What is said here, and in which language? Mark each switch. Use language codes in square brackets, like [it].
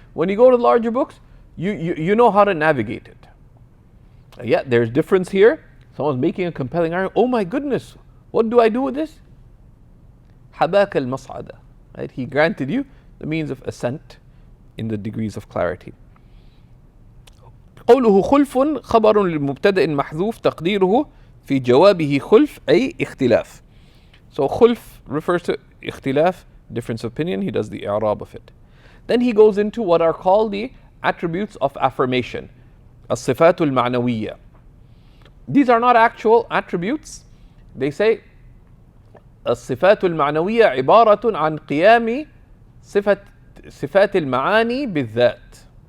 [en] When you go to the larger books, you know how to navigate it. Yeah, there's difference here. Someone's making a compelling argument. Oh my goodness, what do I do with this? Habak al-mas'ada. Right? He granted you the means of ascent in the degrees of clarity. [ar] قوله خلف خبر للمبتدأ محذوف تقديره في جوابه خلف أي اختلاف. [en] So خلف refers to اختلاف, difference of opinion. He does the i'rab of it. Then he goes into what are called the attributes of affirmation, الصفات المعنوية. These are not actual attributes. They say [ar] الصفات المعنوية عبارة عن قيام صفات المعاني بالذات.